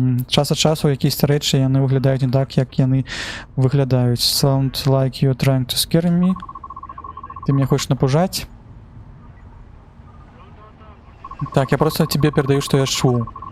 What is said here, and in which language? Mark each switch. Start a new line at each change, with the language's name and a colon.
Belarusian: Час ад часу якісь рэчы яны выглядаюць не так, як яны выглядаюць.
English: Sound like you're trying to scare me.
Russian: Ты меня хочешь
Belarusian: напужаць? Так,
Russian: я просто тебе передаю, что я
Belarusian: чуў.